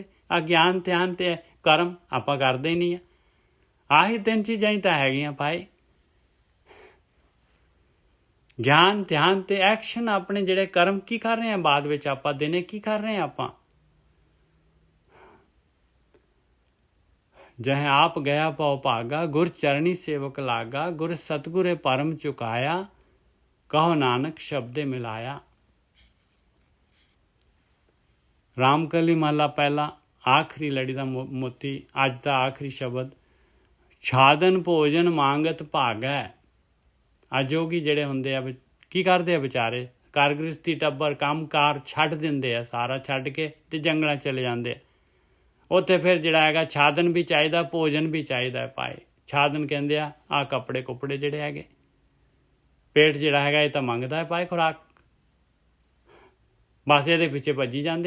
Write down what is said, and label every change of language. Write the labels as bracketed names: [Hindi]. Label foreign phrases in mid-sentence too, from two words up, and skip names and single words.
[Punjabi] ਆ ਗਿਆਨ ਧਿਆਨ ਤੇ ਕਰਮ ਆਪਾਂ ਕਰਦੇ ਹੀ ਨਹੀਂ ਆ। ਆਹੀ ਤਿੰਨ ਚੀਜ਼ਾਂ ਹੀ ਤਾਂ ਹੈਗੀਆਂ ਭਾਈ। ਗਿਆਨ ਧਿਆਨ ਤੇ ਐਕਸ਼ਨ। ਆਪਣੇ ਜਿਹੜੇ ਕਰਮ ਕੀ ਕਰ ਰਹੇ ਹਾਂ ਬਾਅਦ ਵਿੱਚ, ਆਪਾਂ ਦਿਨੇ ਕੀ ਕਰ ਰਹੇ ਹਾਂ ਆਪਾਂ? ਜਹ ਆਪ ਗਇਆ ਪਉ ਭਾਗਾ ਗੁਰ ਚਰਣੀ ਸੇਵਕ ਲਾਗਾ ਗੁਰ ਸਤਗੁਰੇ ਪਰਮ ਚੁਕਾਇਆ ਕਹੋ ਨਾਨਕ ਸ਼ਬਦੇ ਮਿਲਾਇਆ। ਰਾਮਕਲੀ ਮਹਲਾ ਪਹਿਲਾ ਆਖਰੀ ਲੜੀ ਕਾ ਮੋਤੀ ਅੱਜ ਕਾ ਆਖਰੀ ਸ਼ਬਦ ਛਾਦਨ ਭੋਜਨ ਮਾਂਗਤ ਭਾਗੈ। अजोगी ਜਿਹੜੇ ਹੁੰਦੇ ਆ ਕੀ ਕਰਦੇ ਆ ਵਿਚਾਰੇ ਘਰ ਗ੍ਰਸਤੀ ਟੱਬਰ ਕੰਮ ਕਾਰ ਛੱਡ ਦਿੰਦੇ ਆ ਸਾਰਾ ਛੱਡ ਕੇ ਤੇ ਜੰਗਲਾਂ ਚਲੇ ਜਾਂਦੇ ਆ। ਉੱਥੇ ਫਿਰ ਜਿਹੜਾ ਹੈਗਾ ਛਾਦਨ ਵੀ ਚਾਹੀਦਾ ਭੋਜਨ ਵੀ ਚਾਹੀਦਾ ਪਾਏ। ਛਾਦਨ ਕਹਿੰਦੇ ਆ ਕੱਪੜੇ ਕੁੱਪੜੇ ਜਿਹੜੇ ਹੈਗੇ ਪੇਟ ਜਿਹੜਾ ਹੈਗਾ ਇਹ ਤਾਂ ਮੰਗਦਾ ਹੈ ਪਾਏ ਖੁਰਾਕ ਬਸ ਇਹਦੇ ਪਿੱਛੇ ਭੱਜੀ ਜਾਂਦੇ ਆ।